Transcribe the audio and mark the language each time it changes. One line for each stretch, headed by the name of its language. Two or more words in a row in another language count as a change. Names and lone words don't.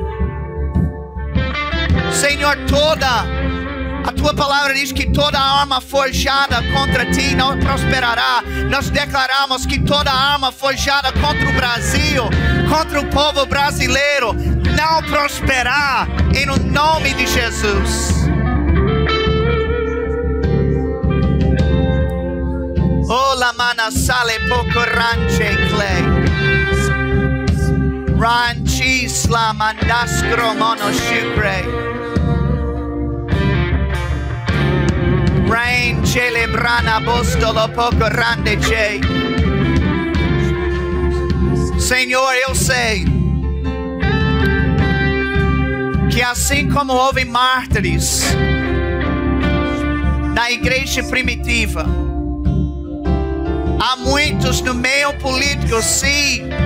Portuguese: Senhor, a tua palavra diz que toda arma forjada contra ti não prosperará. Nós declaramos que toda arma forjada contra o Brasil, contra o povo brasileiro, não prosperará em nome de Jesus. Ola mana sale poco ranche clay. Ranchi sla mandaskro mono shukre. Rain celebrana bostolo poco rande che. Senhor, eu sei que assim como houve mártires na igreja primitiva, há muitos no meio político se